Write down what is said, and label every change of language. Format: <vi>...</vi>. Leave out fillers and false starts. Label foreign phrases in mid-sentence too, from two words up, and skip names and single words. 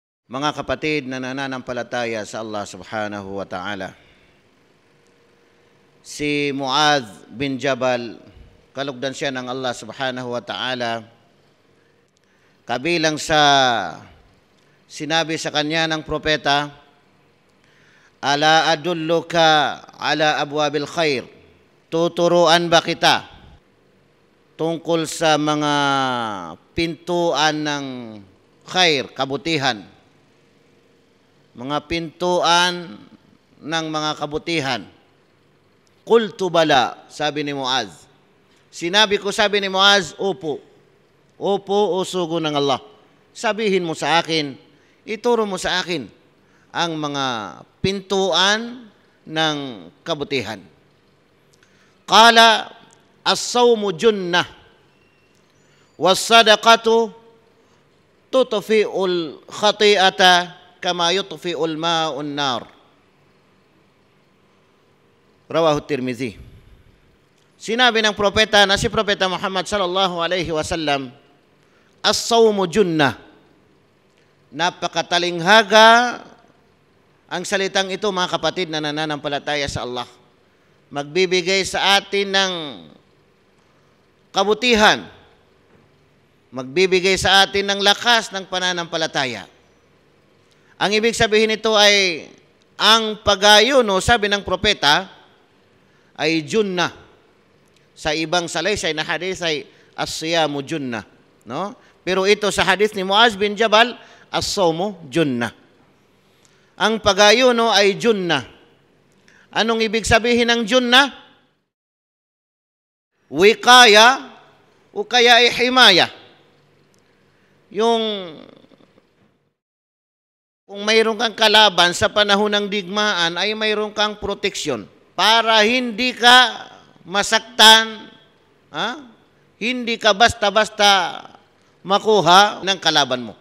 <tl>Mga kapatid na nananampalataya sa Allah</tl> <ar>سبحانه وتعالى,</ar> <tl>si Muadh bin Jabal, kalugdan siya ng Allah</tl> <ar>سبحانه وتعالى,</ar> <tl>kabilang sa sinabi sa kanya ng propeta,</tl> <ar>ألا أدلك على أبواب الخير,</ar> <tl>tuturuan ba kita tungkol sa mga pintuan ng khair, kabutihan, mga pintuan ng mga kabutihan?</tl> <ar>قلت بلى,</ar> <tl>sabi ni Muadh. Sinabi ko, sabi ni Muadh, opo. Opo, o sugo ng Allah. Sabihin mo sa akin, ituro mo sa akin ang mga pintuan ng kabutihan.</tl> <ar>قال الصوم جنة والصدقة تطفئ الخطيئة كما يطفئ الماء النار. رواه الترمذي.</ar> <tl>Sinabi ng propeta na si Propeta Muhammad</tl> <ar>صلى الله عليه وسلم, الصوم جنة.</ar> <tl>Napakatalinghaga ang salitang ito, mga kapatid na nananampalataya sa Allah. Magbibigay sa atin ng kabutihan. Magbibigay sa atin ng lakas ng pananampalataya. Ang ibig sabihin nito ay ang pag-ayuno, sabi ng propeta, ay junnah. Sa ibang salaysay na hadis ay</tl> <ar>الصيام جنة,</ar> <tl>no? Pero ito sa hadis ni Muadh bin Jabal,</tl> <ar>الصوم جنة.</ar> <tl>Ang pag-ayuno ay junnah. Anong ibig sabihin ng junnah? Wikaya o kaya ay himaya. Yung kung mayroon kang kalaban sa panahon ng digmaan, ay mayroon kang proteksyon para hindi ka masaktan, hindi ka basta-basta makuha ng kalaban mo.</tl>